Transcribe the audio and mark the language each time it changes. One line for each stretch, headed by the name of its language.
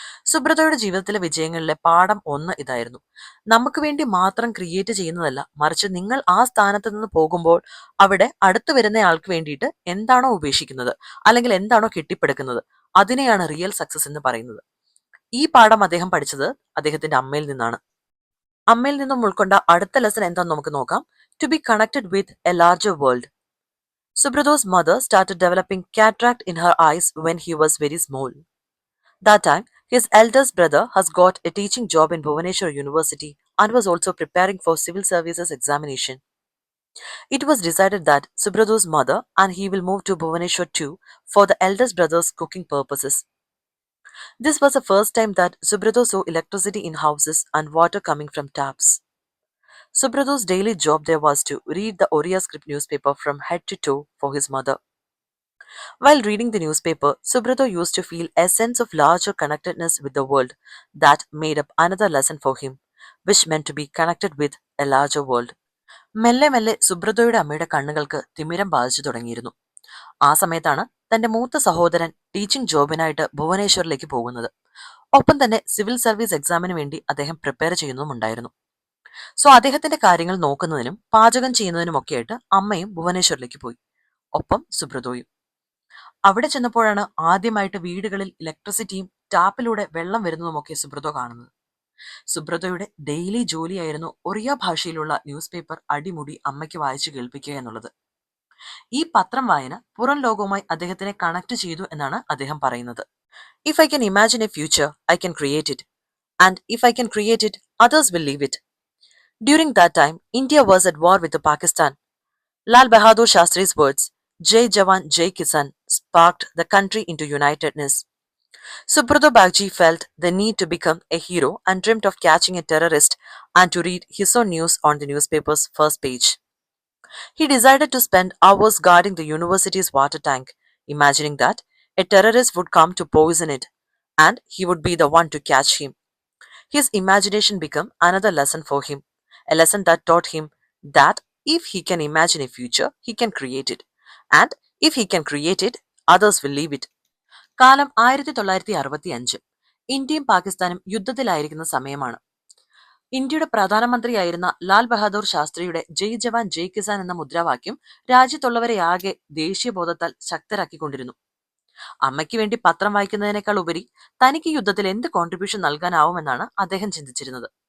Malayalam: സുബ്രതയുടെ ജീവിതത്തിലെ വിജയങ്ങളിലെ പാഠം 1 ഇതായിരുന്നു: നമുക്ക് വേണ്ടി മാത്രം ക്രിയേറ്റ് ചെയ്യുന്നതല്ല, മറിച്ച് നിങ്ങൾ ആ സ്ഥാനത്ത് നിന്ന് പോകുമ്പോൾ അവിടെ അടുത്തു വരുന്നയാൾക്ക് വേണ്ടിയിട്ട് എന്താണോ ഉപേക്ഷിക്കുന്നത് അല്ലെങ്കിൽ എന്താണോ കെട്ടിപ്പടുക്കുന്നത് അതിനെയാണ് റിയൽ സക്സസ് എന്ന് പറയുന്നത്. ഈ പാഠം അദ്ദേഹം പഠിച്ചത് അദ്ദേഹത്തിന്റെ അമ്മയിൽ നിന്നാണ്. അമ്മയിൽ നിന്നും ഉൾക്കൊണ്ട അടുത്ത ലെസൺ എന്താണെന്ന് നമുക്ക് നോക്കാം.
English: To be connected with a larger world. Subrado's mother started developing cataract in her eyes when he was very small. That time, his eldest brother has got a teaching job in Bhubaneswar University and was also preparing for civil services examination. It was decided that Subrado's mother and he will move to Bhubaneswar too for the eldest brother's cooking purposes. This was the first time that Subrado saw electricity in houses and water coming from taps. Subrado's daily job there was to read the Oriya script newspaper from head to toe for his mother. While reading the newspaper, Subrado used to feel a sense of larger connectedness with the world that made up another lesson for him, which meant to be connected with a larger world.
Malayalam: മെല്ലെ മെല്ലെ സുബ്രതോയുടെ അമ്മയുടെ കണ്ണുകൾക്ക് തിമിരം ബാധിച്ചു തുടങ്ങിയിരുന്നു. ആ സമയത്താണ് തന്റെ മൂത്ത സഹോദരൻ ടീച്ചിങ് ജോബിനായിട്ട് ഭുവനേശ്വറിലേക്ക് പോകുന്നത്. ഒപ്പം തന്നെ സിവിൽ സർവീസ് എക്സാമിന് വേണ്ടി അദ്ദേഹം പ്രിപ്പയർ ചെയ്യുന്നുമുണ്ടായിരുന്നു. സോ അദ്ദേഹത്തിന്റെ കാര്യങ്ങൾ നോക്കുന്നതിനും പാചകം ചെയ്യുന്നതിനുമൊക്കെയായിട്ട് അമ്മയും ഭുവനേശ്വറിലേക്ക് പോയി, ഒപ്പം സുബ്രതോയും. അവിടെ ചെന്നപ്പോഴാണ് ആദ്യമായിട്ട് വീടുകളിൽ ഇലക്ട്രിസിറ്റിയും ടാപ്പിലൂടെ വെള്ളം വരുന്നതുമൊക്കെ സുബ്രതോ കാണുന്നത്. സുബ്രതോയുടെ ഡെയിലി ജോലിയായിരുന്നു ഒറിയ ഭാഷയിലുള്ള ന്യൂസ് പേപ്പർ അടിമുടി അമ്മയ്ക്ക് വായിച്ചു കേൾപ്പിക്കുക എന്നുള്ളത്. ഈ പത്രം വായന പുറം ലോകവുമായി അദ്ദേഹത്തിനെ കണക്ട് ചെയ്തു എന്നാണ് അദ്ദേഹം പറയുന്നത്.
English: If I can imagine a future I can create it, and if I can create it others will leave it. During that time, India was at war with Pakistan. Lal Bahadur Shastri's words,
Hindi: "Jai Jawan, Jai Kisan,"
English: sparked the country into unitedness. Subrata Bagchi felt the need to become a hero and dreamt of catching a terrorist and to read his own news on the newspaper's first page. He decided to spend hours guarding the university's water tank, imagining that a terrorist would come to poison it and he would be the one to catch him. His imagination became another lesson for him, a lesson that taught him that if he can imagine a future, he can create it. And if he can create it, others will leave it.
Malayalam: കാലം 1965. ഇന്ത്യയും പാകിസ്ഥാനും യുദ്ധത്തിലായിരിക്കുന്ന സമയമാണ്. ഇന്ത്യയുടെ പ്രധാനമന്ത്രിയായിരുന്ന ലാൽ ബഹാദൂർ ശാസ്ത്രിയുടെ
Hindi: ജയ് ജവാൻ ജയ് കിസാൻ
Malayalam: എന്ന മുദ്രാവാക്യം രാജ്യത്തുള്ളവരെയാകെ ദേശീയബോധത്താൽ ശക്തരാക്കിക്കൊണ്ടിരുന്നു. അമ്മയ്ക്ക് വേണ്ടി പത്രം വായിക്കുന്നതിനേക്കാൾ ഉപരി തനിക്ക് യുദ്ധത്തിൽ എന്ത് കോൺട്രിബ്യൂഷൻ നൽകാനാവുമെന്നാണ് അദ്ദേഹം ചിന്തിച്ചിരുന്നത്.